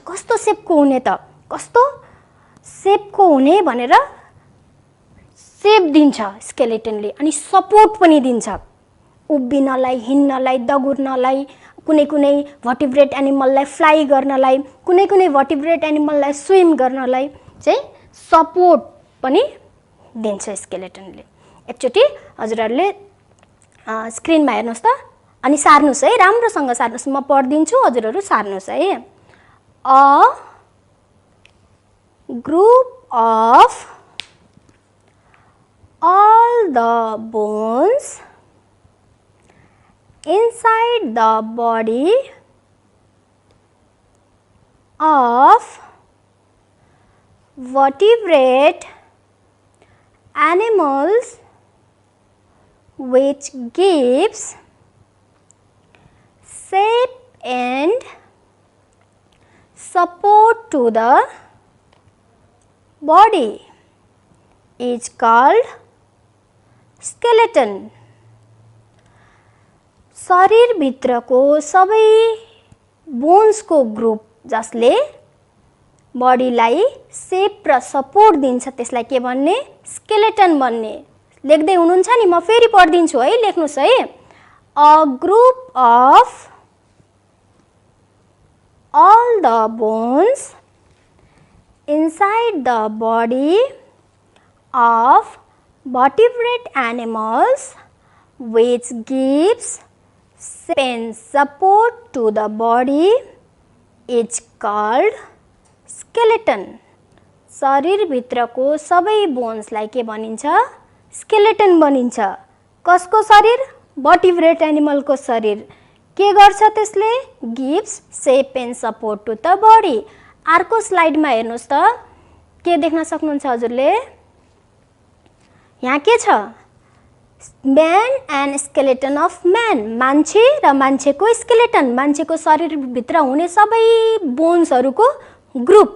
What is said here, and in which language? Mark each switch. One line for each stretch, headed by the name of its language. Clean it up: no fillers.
Nepali: कस्तो सेपको हुने त, कस्तो सेपको हुने भनेर सेप दिन्छ स्केलेटनले, अनि सपोर्ट पनि दिन्छ, उभिनलाई, हिँड्नलाई, दगुर्नलाई, कुनै भर्टिब्रेट एनिमललाई फ्लाइ गर्नलाई, कुनै भर्टिब्रेट एनिमललाई स्विम गर्नलाई चाहिँ सपोर्ट पनि दिन्छ स्केलेटनले। एकचोटि हजुरहरूले स्क्रिनमा हेर्नुहोस् त अनि सार्नुहोस् है, राम्रोसँग सार्नुहोस्, म पढिदिन्छु, हजुरहरू सार्नुहोस् है।
English: A group of all the bones inside the body of vertebrate animals which gives shape and support to the body is called skeleton.
Nepali: शरीरभित्रको सबै बोन्सको ग्रुप जसले बडीलाई सेप र सपोर्ट दिन्छ त्यसलाई के भन्ने, स्केलेटन भन्ने। लेख्दै हुनुहुन्छ नि, म फेरि पढिदिन्छु है, लेख्नुहोस् है।
English: A group of all the bones inside the body of vertebrate animals which gives shape and support to the body is called skeleton.
Nepali: शरीरभित्रको सबै बोन्सलाई के भनिन्छ? स्केलेटन भनिन्छ। कसको शरीर? भर्टिब्रेट एनिमलको शरीर। के गर्छ त्यसले?
English: Gives shape and support to the body.
Nepali: अर्को स्लाइडमा हेर्नुहोस् त, के देख्न सक्नुहुन्छ हजुरले? यहाँ के छ?
English: Man and skeleton of man.
Nepali: मान्छे र मान्छेको स्केलेटन, मान्छेको शरीरभित्र हुने सबै बोन्सहरूको ग्रुप।